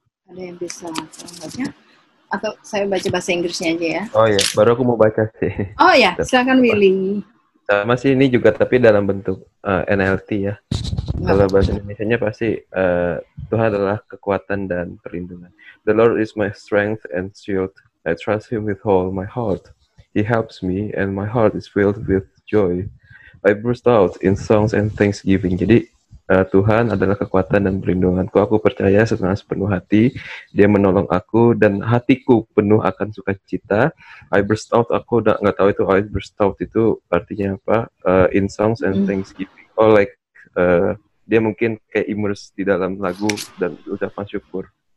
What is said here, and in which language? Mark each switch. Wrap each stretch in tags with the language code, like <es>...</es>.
<id>Ada yang bisa baca? Atau saya baca bahasa Inggrisnya aja ya? Oh ya, baru aku mau baca sih. Oh ya, silakan Willy. Sama sih ini juga tapi dalam bentuk NLT ya. Kalau bahasa Indonesianya pasti Tuhan adalah kekuatan dan perlindungan.</id> <en>The Lord is my strength and shield. I trust Him with all my heart. He helps me and my heart is filled with joy. I burst out in songs and thanksgiving.</en> <id>Jadi Tuhan adalah kekuatan dan perlindunganku. Aku percaya dengan sepenuh hati Dia menolong aku dan hatiku penuh akan sukacita.</id> <en>I burst out,</en> <id>aku udah nggak tahu itu</id> <en>I burst out</en> <id>itu artinya apa,</id> <en>in songs and thanksgiving.</en> <id>Oh like dia mungkin kayak immerse di dalam lagu dan ucapan syukur.</id>